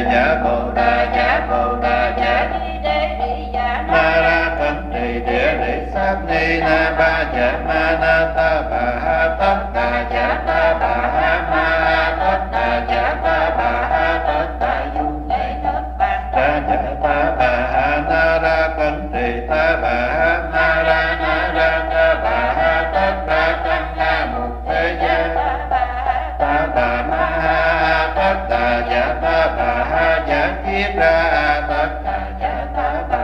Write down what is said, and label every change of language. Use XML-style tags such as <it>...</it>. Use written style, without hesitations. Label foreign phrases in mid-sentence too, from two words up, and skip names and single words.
<vi>dạ bồ đà dạ bồ đà dạ ni đế đi dạ na ra cẩn trì địa lý sát ni na ba dạ ma na ta bà ha tất đà dạ ta bà ha ma tất đà dạ ta bà ha tất đà dung lễ nước bàn ta dạ ta bà ha na ra cẩn trì ta bà ha na ra ta bà ha tất đà tăng na một thế giới ta bà ma ha tất đà dạ ta bà ha dạ kiết ra tất đà dạ ta bà</vi>